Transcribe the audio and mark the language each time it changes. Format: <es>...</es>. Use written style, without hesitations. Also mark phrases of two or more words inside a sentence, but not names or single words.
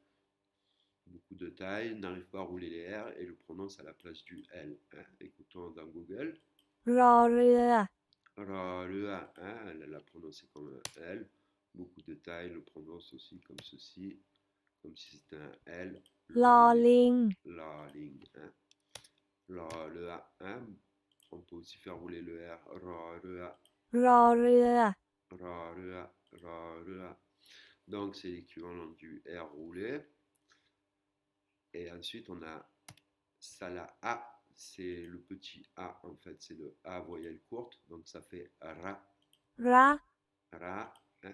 <fr>Beaucoup de taille, n'arrive pas à rouler les R et le prononce à la place du L. Hein. Écoutons dans Google.</fr> <th>รอเรือ</th> <fr>Hein, elle l'a prononcé comme un L. Beaucoup de taille le prononce aussi comme ceci, comme si c'était un L.</fr> <th>ลอลิง</th> <fr>Lolling. Hein. Hein. On peut aussi faire rouler le R.</fr> <th>รอเรือ</th> <fr>Donc c'est l'équivalent du R roulé. Et ensuite, on a Sala A, c'est le petit A en fait, c'est le A voyelle courte, donc ça fait Ra.</fr> <th>ระ</th> <fr>Ra. Hein.</fr>